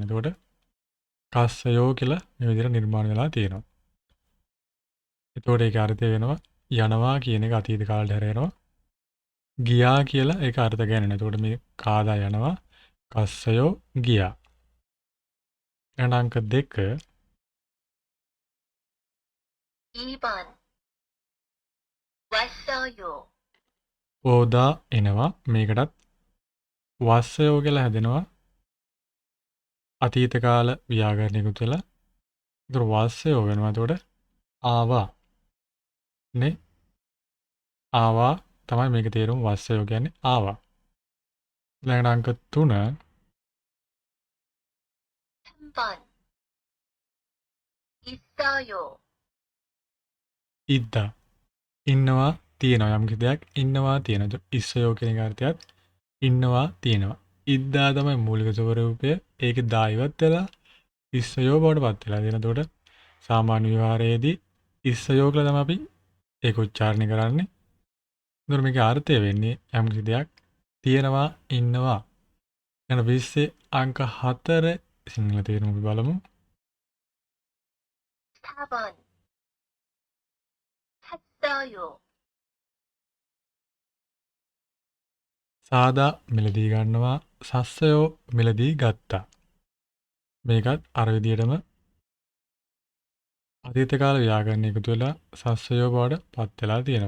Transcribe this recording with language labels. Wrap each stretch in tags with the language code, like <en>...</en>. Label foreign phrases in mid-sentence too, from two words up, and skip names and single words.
<si>එතකොට කස්සයෝ කියලා මේ විදිහට නිර්මාණය වෙලා තියෙනවා. එතකොට ඒක අර්ථය වෙනවා යනවා කියන එක අතීත කාලයට හැරෙනවා. ගියා කියලා ඒක අර්ථ ගන්න. එතකොට මේ කාදා යනවා කස්සයෝ ගියා. අංක 2</si> <ko>2번, 왔어요.</ko> <si>පෝදා එනවා මේකටත් වස්සයෝ කියලා හැදෙනවා අතීත කාල ව්‍යාකරණ එකතු වෙලා. ඒතර වස්සයෝ වෙනවා. එතකොට ආවා නේ ආවා තමයි මේක තේරුම. වස්සයෝ කියන්නේ ආවා. ඊළඟට අංක 3</si> <ko>3번 있어요.</ko> <si>ඉද්දා ඉන්නවා තියෙනවා යම් කිසි දෙයක් ඉන්නවා තියෙනවා. ඉස්සයෝ කියන එක අර්ථයත් ඉන්නවා තියෙනවා. ඉද්දා තමයි මූලික ස්වරූපය. ඒකේ දා ඉවත් වෙලා ඉස්සයෝ බවට පත් වෙලා තියෙන. එතකොට සාමාන්‍ය විවහාරයේදී ඉස්සයෝ කියලා තමයි අපි ඒක උච්චාරණය කරන්නේ. එතකොට මේකේ අර්ථය වෙන්නේ යම් කිසි දෙයක් තියෙනවා ඉන්නවා. යන 20 අංක 4 සිංහල තේරුම අපි බලමු.</si> <ko>4번 샀어요.</ko> <si>සාදා මිලදී ගන්නවා සස්සයෝ මිලදී ගත්තා. මේකත් අර විදිහටම අතීත කාල ව්‍යාකරණ එකතු වෙලා සස්සයෝ බවට පත් වෙලා තියෙනවා.</si>